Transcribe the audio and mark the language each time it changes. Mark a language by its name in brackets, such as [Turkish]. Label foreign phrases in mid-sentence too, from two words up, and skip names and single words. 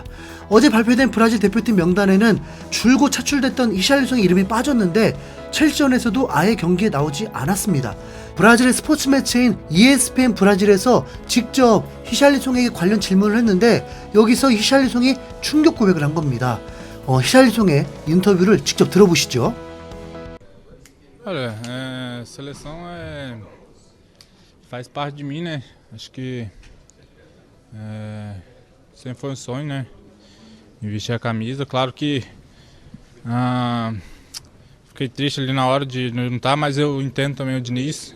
[Korean] 어제 발표된 브라질 대표팀 명단에는 줄곧 차출됐던 히샬리송의 이름이 빠졌는데 첼시전에서도 아예 경기에 나오지 않았습니다. 브라질의 스포츠 매체인 ESPN 브라질에서 직접 히샬리송에게 관련 질문을 했는데 여기서 히샬리송이 충격 고백을 한 겁니다. 히샬리송의 인터뷰를 직접 들어보시죠. [Portuguese] Olha, seleção faz parte de mim, né? Acho que sempre foi um sonho, né? Vestir a camisa. Claro que fiquei triste ali na hora de não estar, mas eu entendo também o Diniz.